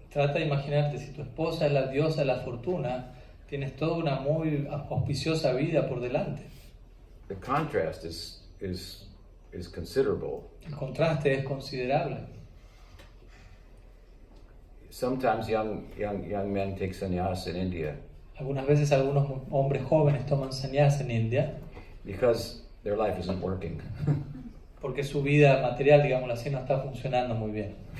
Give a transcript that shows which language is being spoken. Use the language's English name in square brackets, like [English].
[Spanish] Trata de imaginarte, si tu esposa es la diosa de la fortuna, tienes toda una muy auspiciosa vida por delante. [English] The contrast is considerable. [Spanish] El contraste es considerable. [English] Sometimes young men take sannyas in India [Spanish] Algunas veces algunos hombres jóvenes toman sannyas en India [English] because their life isn't working. [Spanish] porque su vida material, digámoslo así, no está funcionando muy bien.